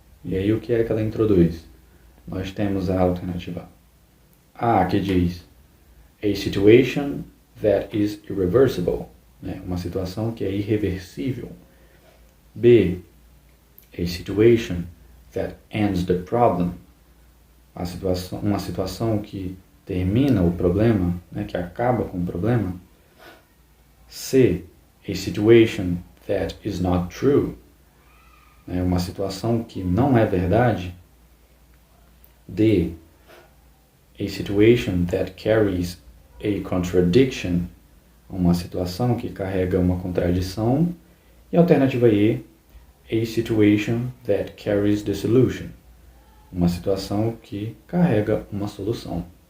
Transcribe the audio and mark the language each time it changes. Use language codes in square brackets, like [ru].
[pt] E aí o que é que ela introduz? Nós temos a alternativa A, que diz a situation that is irreversible, né? Uma situação que é irreversível. B, a situation that ends the problem, uma situação que termina o problema, né? Que acaba com o problema. [en] C, a situation that is not true, né? [pt] Uma situação que não é verdade. D, a situation that carries a contradiction, uma situação que carrega uma contradição. E a alternativa E, a situation that carries the solution, uma situação que carrega uma solução.